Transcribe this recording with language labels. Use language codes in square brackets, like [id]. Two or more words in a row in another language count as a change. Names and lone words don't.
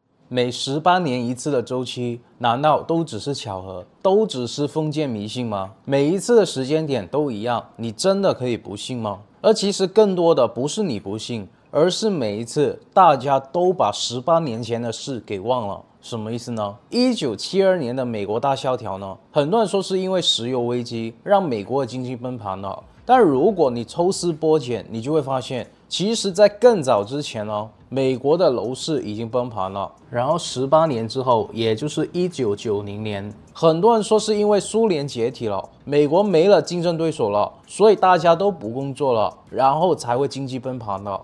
[zh] 每18年一次的週期，難道都只是巧合，都只是封建迷信嗎？每一次的時間點都一樣，你真的可以不信嗎？而其實更多的不是你不信，而是每一次大家都把18年前的事給忘了。什麼意思呢？1972年的美國大蕭條呢，很多人說是因為石油危機讓美國的經濟崩盤了。但如果你抽絲剝繭，你就會發現，其實在更早之前呢，美國的樓市已經崩盤了。然後18年之後，也就是1990年，很多人說是因為蘇聯解體了，美國沒了競爭對手了，所以大家都不工作了，然後才會經濟崩盤了。